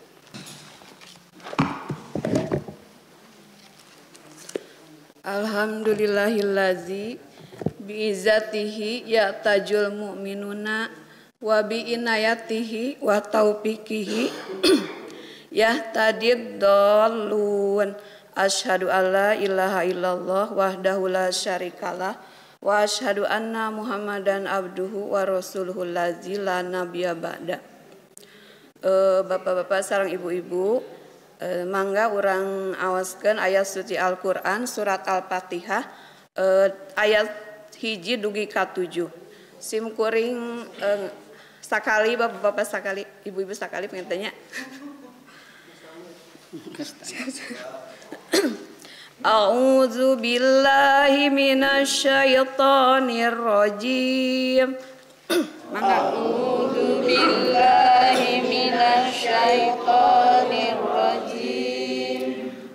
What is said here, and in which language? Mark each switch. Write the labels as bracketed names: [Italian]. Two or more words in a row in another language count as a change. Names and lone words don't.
[Arabic] الحمد لله الذي بعزته يعتز المؤمنون وبعنايته وتوفيقه يهتدي الضالون. أشهد أن لا إله إلا الله وحده لا شريك له وأشهد أن محمدا عبده ورسوله الذي لا نبي بعده. [Sundanese] Bapak-bapak sareng ibu-ibu, mangga urang awaskeun ayat suci Al-Qur'an surat Al-Fatihah ayat 1 dugi ka 7. Simkuring sakali bapak-bapak sakali, ibu-ibu sakali [Indonesian] pengen tanya. [Arabic] أعوذ بالله من الشيطان الرجيم. أعوذ بالله من الشيطان الرجيم.